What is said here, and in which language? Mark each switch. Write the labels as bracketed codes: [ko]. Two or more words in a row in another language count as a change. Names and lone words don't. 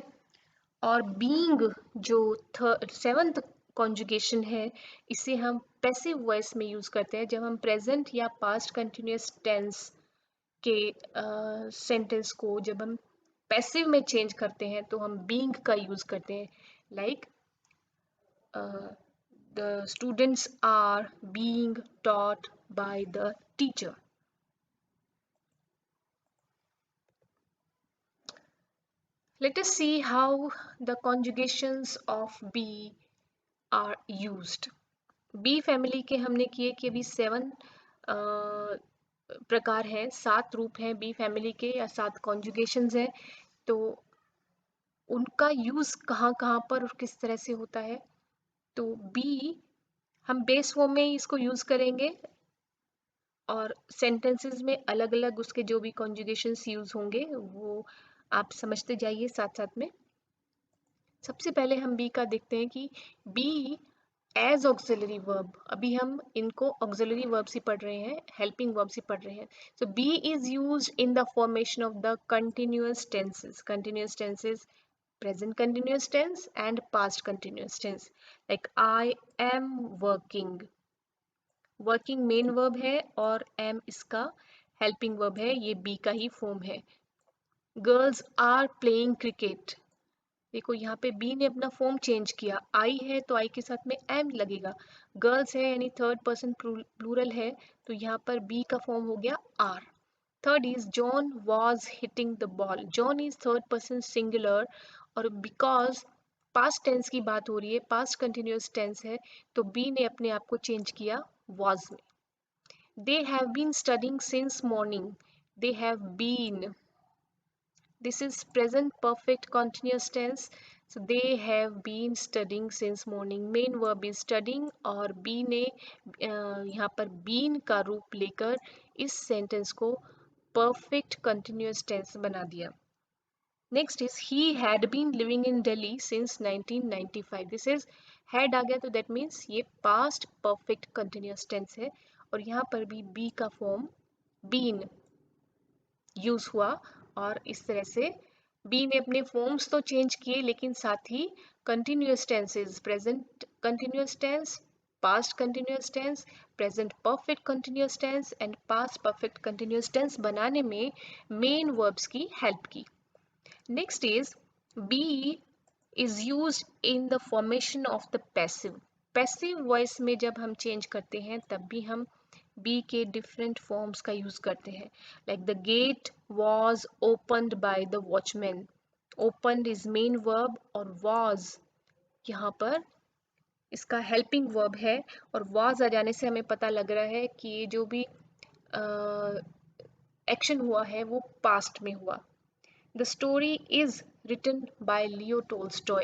[hi] और बीइंग जो 7th कॉन्जुगेशन है, इसे हम [en] passive voice [hi] में यूज करते हैं जब हम प्रेजेंट या [en] past continuous tense [hi] के सेंटेंस को जब हम पैसिव में चेंज करते हैं तो हम बीइंग का यूज करते हैं। [en] Like the students are being taught by the teacher. Let us see how the conjugations of be are used. be family [hi] के हमने किए कि अभी 7 प्रकार हैं, 7 रूप हैं [en] be family [hi] के, या 7 कॉन्जुगेशंस हैं। तो उनका यूज कहाँ कहाँ पर और किस तरह से होता है। तो बी हम [en] base form [hi] में इसको यूज करेंगे और सेंटेंसेस में अलग अलग उसके जो भी [en] conjugations use [hi] होंगे वो आप समझते जाइए साथ साथ में। सबसे पहले हम बी का देखते हैं कि [en] be as auxiliary verb, [hi] अभी हम इनको [en] auxiliary verbs [hi] ही पढ़ रहे हैं, [en] helping verbs [hi] ही पढ़ रहे हैं। [en] So be is used in the formation of the continuous tenses, present continuous tense and past continuous tense. Like I am working, working main verb [hi] है और am इसका [en] helping verb [hi] है, ये बी का ही फॉर्म है। [en] Girls are playing cricket, [hi] देखो यहाँ पे बी ने अपना [en] form change [hi] किया, आई है तो आई के साथ में एम लगेगा। गर्ल्स है यानी [en] third person plural [hi] है तो यहाँ पर बी का फॉर्म हो गया आर। [en] Third is John was hitting the ball, John is third person singular [hi] और [en] because past tense [hi] की बात हो रही है, [en] past continuous tense [hi] है, तो बी ने अपने आप को चेंज किया वॉज में। [en] They have been studying since morning, they have been, this is present perfect continuous tense, so they have been studying since morning। main verb is studying [hi] और बी ने यहाँ पर बीन का रूप लेकर इस सेंटेंस को [en] perfect continuous tense [hi] बना दिया। [en] Next is he had been living in Delhi since 1995, this is had [hi] आ गया तो [en] that means ये past perfect continuous tense [hi] है और यहाँ पर भी [en] बी का फॉर्म been यूज हुआ। [hi] और इस तरह से बी ने अपने फॉर्म्स तो चेंज किए लेकिन साथ ही [en] continuous tenses, present continuous tense, past continuous tense, present perfect continuous tense and past perfect continuous tense [hi] and past perfect continuous tense बनाने में [en] main verbs [hi] की help की. [en] Next is be is used in the formation of the passive. Passive voice [hi] में जब हम change करते हैं तब भी हम be के [en] different forms [hi] का use करते हैं. [en] Like the gate was opened by the watchman. Opened is main verb [hi] और was यहाँ पर इसका [en] helping verb [hi] है और वाज आ जाने से हमें पता लग रहा है कि ये जो भी एक्शन हुआ है वो पास्ट में हुआ. [en] The story is written by Leo Tolstoy.